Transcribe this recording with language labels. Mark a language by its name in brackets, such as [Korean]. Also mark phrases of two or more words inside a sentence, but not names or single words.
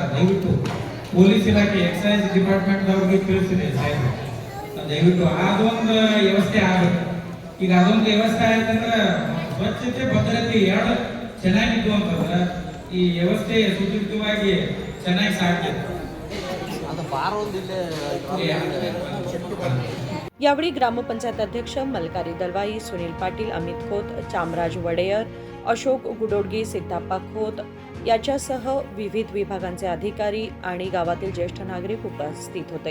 [Kannada] ದಯವಿಟ್ಟು ಪೊಲೀಸ್ ಇಲಾಖೆ [English] excise departmentದವ್ರಿಗೆ [Kannada] ತಿಳಿಸಿದೆ ಸಾಹೇಬ್, ದಯವಿಟ್ಟು ಅದೊಂದು ವ್ಯವಸ್ಥೆ ಆಗಬೇಕು। ಈಗ ಅದೊಂದು ವ್ಯವಸ್ಥೆ ಆಯ್ತಂದ್ರೆ ಸ್ವಚ್ಛತೆ ಭದ್ರತೆ ಎರಡು ಚೆನ್ನಾಗಿದ್ದು ಅಂತಂದ್ರೆ ಈ ವ್ಯವಸ್ಥೆ ಸುದೀರ್ಘವಾಗಿ ಚೆನ್ನಾಗಿ ಸಾಗ್ತದೆ। [Marathi] यावेळी ग्रामपंचायत अध्यक्ष मलकारी दलवाई, सुनील पाटील, अमित खोत, चामराज वडेयर, अशोक गुडोडगी, सिद्धप्पा खोत याच्यासह विविध विभागांचे अधिकारी आणि गावातील ज्येष्ठ नागरिक उपस्थित होते।